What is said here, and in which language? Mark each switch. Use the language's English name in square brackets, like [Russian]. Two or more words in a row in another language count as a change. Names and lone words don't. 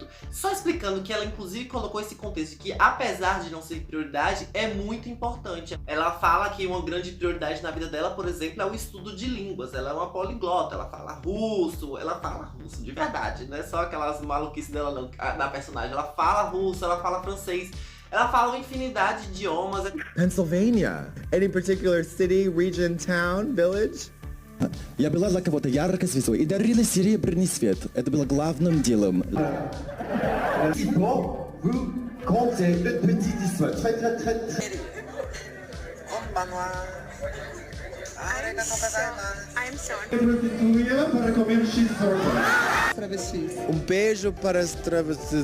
[Portuguese] Só explicando que ela inclusive colocou esse contexto de que apesar de não ser prioridade, é muito importante. Ela fala que uma grande prioridade na vida dela, por exemplo, é o estudo de línguas. Ela é uma poliglota, ela fala russo de verdade, não é só aquelas maluquices dela não, na personagem. Ela fala russo, ela fala francês. Ela fala uma infinidade de idiomas. [English] Pennsylvania. Any particular city, region, town, village? [Russian] Я была для кого-то яркой звездой и дарила серебряный свет. Это было главным делом. [Portuguese] Beijo para as travestis.